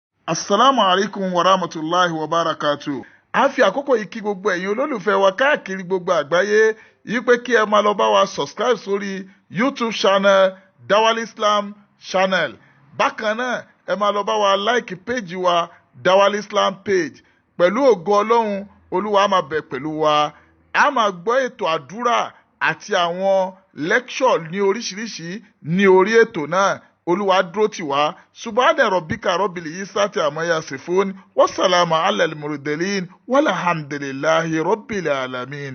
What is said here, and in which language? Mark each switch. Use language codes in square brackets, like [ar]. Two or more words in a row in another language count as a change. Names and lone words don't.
[ar] السلام عليكم ورحمة الله وبركاته. [yo] A fi àkókò yìí kí gbogbo ẹ̀yin olólùfẹ́ wa káàkiri gbogbo àgbáyé yìí pé kí ẹ máa lọ bá wa subscribe sórí [en] YouTube channel [yo] Dawal Islam channel. Bákan náà ẹ máa lọ bá wa [en] like page [yo] wa Dawal Islam page. Pẹ̀lú ògo Ọlọ́run, Olúwa á máa bẹ̀ pẹ̀lú wa. A máa gbọ́ ètò àdúrà àti àwọn lecture ní oríṣiríṣi ní orí ètò náà. Olúwa dúró tì wá. [ar] سبحان ربك رب العزة عما يصفون. والسلام على المرسلين. والحمد لله رب العالمين.